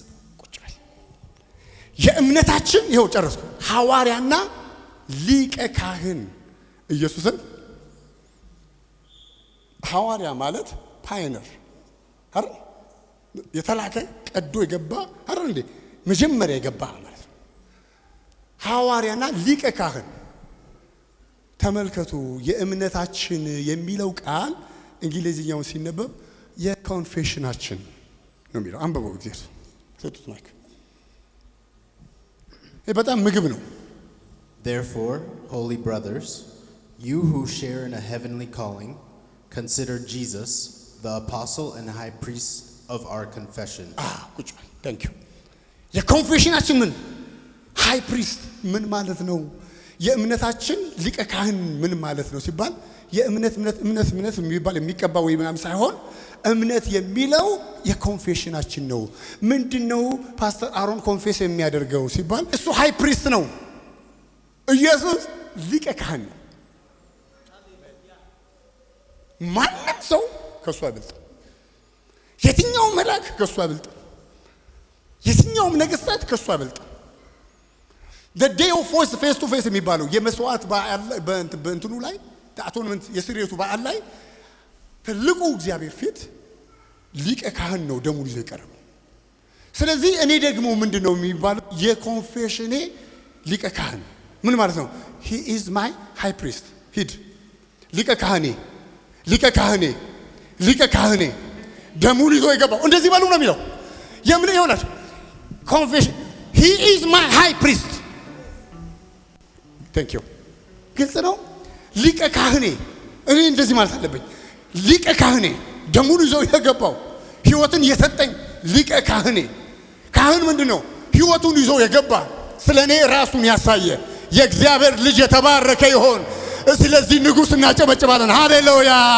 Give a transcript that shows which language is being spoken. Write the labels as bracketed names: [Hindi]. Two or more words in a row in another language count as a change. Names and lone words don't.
[Amharic] ቁጭ በል የእምነታችን ይኸው ጨረስኩ ሐዋርያና ሊቀ ካህን ኢየሱስን ሐዋርያ ማለት ፓይነር አይደል የተላከ ቀዶ የገባ አይደል እንዴ መጀመሪያ የገባ ማለት ነው ሐዋርያና ሊቀ ካህን ተመልከቱ የእምነታችን የሚለው ቃል እንግሊዝኛው ሲነበብ የኮንፌሽናችን ነው የሚለው አንበበው እግዚአብሔር ሰጡት ማይክ ይሄ በጣም ምግብ ነው [English] Therefore, holy brothers, you who share in a heavenly calling, consider Jesus, the apostle and high priest of our confession. [Amharic] ቁጭ [English] thank you [Amharic] የኮንፌሽናችን ምን [English] high priest [Amharic] ምን ማለት ነው የእምነታችን ሊቀ ካህን ምን ማለት ነው ሲባል የእምነት የሚባል የሚቀባ ወይ ምናምን ሳይሆን እምነት የሚለው የኮንፌሽናችን ነው ምንድነው ፓስተር አሮን ኮንፌስ የሚያደርገው ሲባል እሱ [English] high priest [Amharic] ነው ኢየሱስ ሊቀ ካህን ነው ማንም ሰው ከሱ አይበልጥ የትኛው መልአክ ከሱ አይበልጥ የትኛው ነገስታት ከሱ አይበልጥ [English] the day of face to face [Amharic] የሚባለው የመስዋዕት በእንትኑ ላይ አቶንመንት የስርየቱ በዓል ላይ ትልቁ እግዚአብሔር ፊት ሊቀ ካህን ነው ደሙን ይዞ የቀረበው። ስለዚህ እኔ ደግሞ ምንድነው የሚባለው የኮንፌሽኔ ሊቀ ካህን ምን ማለት ነው? [English] he is my high priest [Amharic] ሂድ ሊቀ ካህኔ ሊቀ ካህኔ ሊቀ ካህኔ ደሙን ይዞ የገባው እንደዚህ ባሉ ነው የሚለው የምን ይሆናል ኮንፌሽን [English] he is my high priest thank you [Amharic] ግልጽ ነው ሊቀ ካህኔ እኔ እንደዚህ ማለት አለብኝ ሊቀ ካህኔ ደሙን ይዞ የገባው ሕይወትን የሰጠኝ ሊቀ ካህኔ ካህን ምንድነው ሕይወቱን ይዞ የገባ ስለኔ ራሱን ያሳየ የእግዚአብሔር ልጅ የተባረከ ይሁን ስለዚህ ንጉስ እናጨበጭባለን ሃሌሉያ